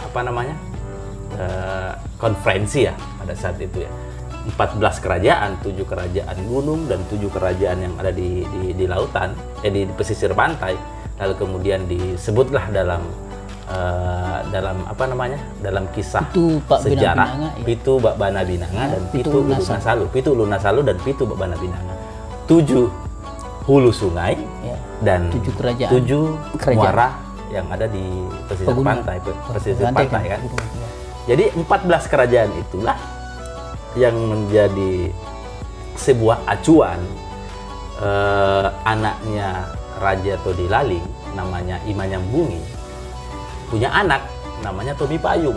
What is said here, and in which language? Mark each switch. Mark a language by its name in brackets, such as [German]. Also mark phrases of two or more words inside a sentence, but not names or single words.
[Indonesian] konferensi ya pada saat itu ya, 14 kerajaan, 7 kerajaan gunung dan 7 kerajaan yang ada di lautan, di pesisir pantai, lalu kemudian disebutlah dalam dalam kisah Pitu Bak sejarah Binanga, ya. Pitu Bak Bana Binanga dan Pitu Lunasalu. Pitu Lunasalu dan Pitu Bak Bana Binanga. 7 hulu sungai Ya. dan 7 kerajaan. 7 Kerajaan. muara yang ada di pesisir pantai, kan. Jadi 14 kerajaan itulah yang menjadi sebuah acuan. Anaknya Raja Todilaling namanya Imanyambungi punya anak namanya Tomi Payung.